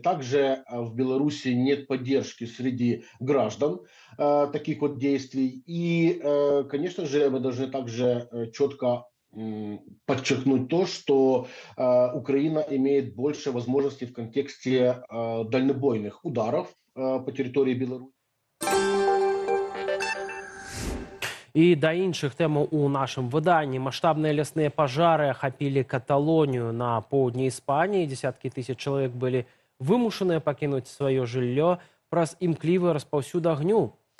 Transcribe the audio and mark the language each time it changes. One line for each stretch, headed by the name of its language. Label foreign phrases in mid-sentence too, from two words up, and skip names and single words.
Russian: Также в Беларуси нет поддержки среди граждан таких вот действий. И, конечно же, мы должны также четко подчеркнуть то, что Украина имеет больше возможностей в контексте дальнобойных ударов по территории Беларуси.
Belarusian: І да іншых тэмаў у нашым выданні. Маштабныя лясныя пажары ахапілі Каталонію на поўдні Іспаніі. Десяткі тысяч чалавек былі вымушаныя пакінуць сваё жыллё праз імклівы распаўсюд агню.